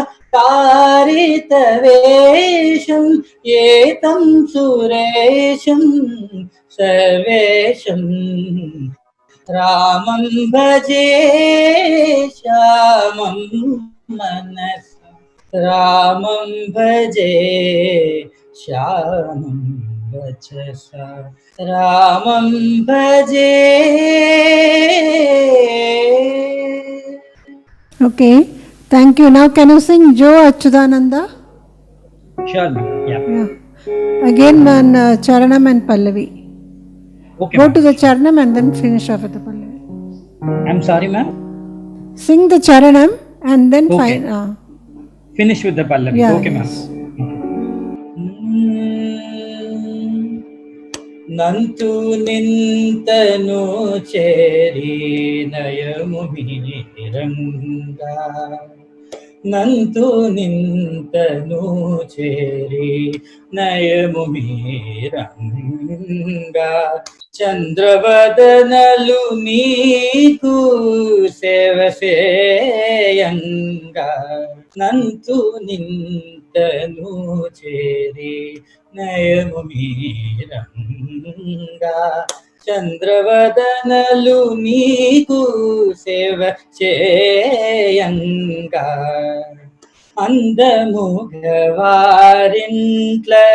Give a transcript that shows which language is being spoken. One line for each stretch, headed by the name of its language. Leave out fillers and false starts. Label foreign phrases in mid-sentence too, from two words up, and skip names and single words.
Sanskrit: कारितवेशं एतं सुरेशं सर्वेशं रामं भजे श्यामं मनसा रामं भजे श्यामं वचसा रामं भजे.
English: Okay. Thank you. Now can you sing Jo Achyutananda? Sure, ma'am. Yeah. Again one Charanam and Pallavi. Okay. Go ma'am. to the Charanam and then finish off with the Pallavi. I'm sorry, ma'am. Sing the Charanam and then Okay. Finish with the Pallavi. Yeah, Okay, ma'am. yes.
Telugu: నంతు నింతను చేరి నయము మీరంగ నంతు నింతను చేరి నయము ಮೀರಂಗ చంద్రవదనలు నీకు సేవ సేయంగ నంతు నింతను చేరి నయము మీరంగా చంద్రవదనలు నీకు సేవ చేయంగా అందముగవారింట్ల